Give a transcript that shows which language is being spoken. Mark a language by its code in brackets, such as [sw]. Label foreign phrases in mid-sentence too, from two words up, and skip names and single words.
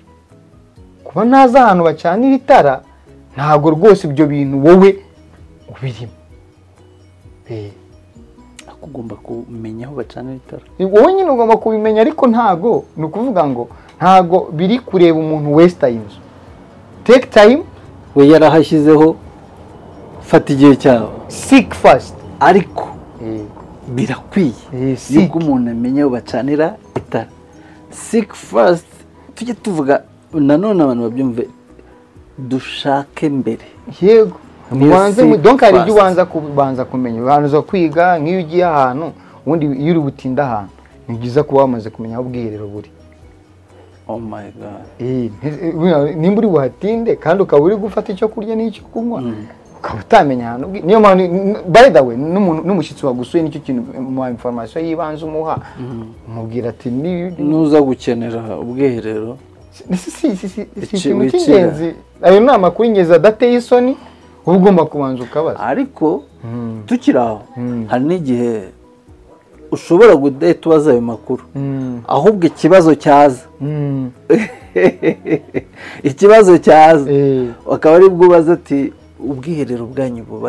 [rw] Kuba ntazi ahantu bacanira itara ntabwo rwose ibyo bintu wowe ubirimo. Ugomba kumenya aho bacanira itara. Wowe nyine ugomba kubimenya, ariko ntago ni ukuvuga ngo ntago biri kureba umuntu [en] waste time. Take time. [rw] We yarahashyizeho fata igihe cyawe. [en] Seek first. [rw] Ariko birakwiye yuko umuntu amenya aho bacanira itara. [en] Seek first. [rw] Tujye tuvuga nanone abantu babyumve, dushake mbere. Yego. Donc hari ibyo ubanza kumenya. Ubanza kwiga nk'iyo ugiye ahantu, ubundi iyo uri butinda ahantu ni byiza kuba wamaze kumenya aho ubwiherero buri. [en] Oh my God. [rw] Nimba uri buhatinde kandi ukaba uri gufata icyo kurya n'icyo kunywa, ukaba utamenya ahantu. Niyo mpamvu [en] by the way [rw] n'umushyitsi wagusuye nicyo kintu mu information yibanze umuha, umubwira ati nuza gukenera ubwiherero si ikintu cy'ingenzi. Ayo ni amakuru y'ingenzi adateye isoni, ugomba kubanza ukabaza. Ariko tukiri aho hari n'igihe ushobora gudahita ubaza ayo makuru, ahubwo ikibazo cyaza akaba ari bwo ubaza ati ubwiherero bwanyu bubahe,